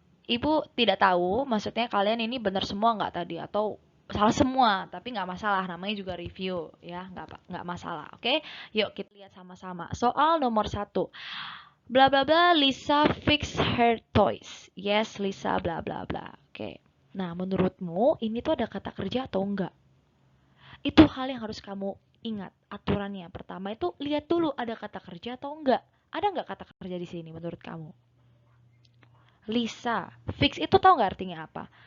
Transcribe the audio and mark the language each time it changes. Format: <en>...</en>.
<id>Ibu tidak tahu, maksudnya kalian ini benar semua nggak tadi atau salah semua, tapi nggak masalah, namanya juga review ya, nggak masalah. Oke, yuk kita lihat sama-sama. Soal nomor 1.</id> <en>Bla bla bla, Lisa fix her toys.</en> <id>Yes, Lisa bla bla bla. Oke. Nah, menurutmu ini tuh ada kata kerja atau enggak? Itu hal yang harus kamu ingat aturannya. Pertama itu lihat dulu ada kata kerja atau enggak. Ada nggak kata kerja di sini menurut kamu? Lisa, fix itu tahu nggak artinya apa?</id>